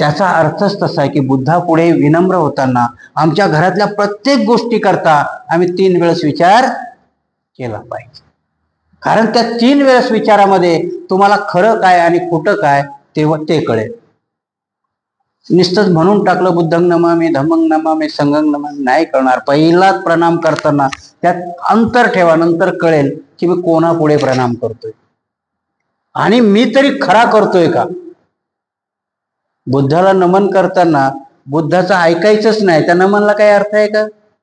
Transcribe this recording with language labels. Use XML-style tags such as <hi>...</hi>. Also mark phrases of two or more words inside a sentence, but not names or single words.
<mr>त्याचा अर्थच तसा आहे की बुद्धापुढे विनम्र होताना आमच्या घरातल्या प्रत्येक गोष्टी करता आम्ही 3 वेळेस विचार केला पाहिजे. कारण त्या 3 वेळेस विचारामध्ये तुम्हाला खरं काय आणि खोटं काय ते कळेल. नुसतंच म्हणून टाकलं</mr> <pi>बुद्धं नमामि धम्मं नमामि संघं नमामि</pi> <mr>नाही कळणार. पहिलाच प्रणाम करताना त्यात अंतर ठेवा, नंतर कळेल की मी कोणापुढे प्रणाम करतोय आणि मी तरी खरा करतोय का. बुद्धाला नमन करताना बुद्धाचं ऐकायचंच नाही, त्या नमनला काही अर्थ आहे का.</mr>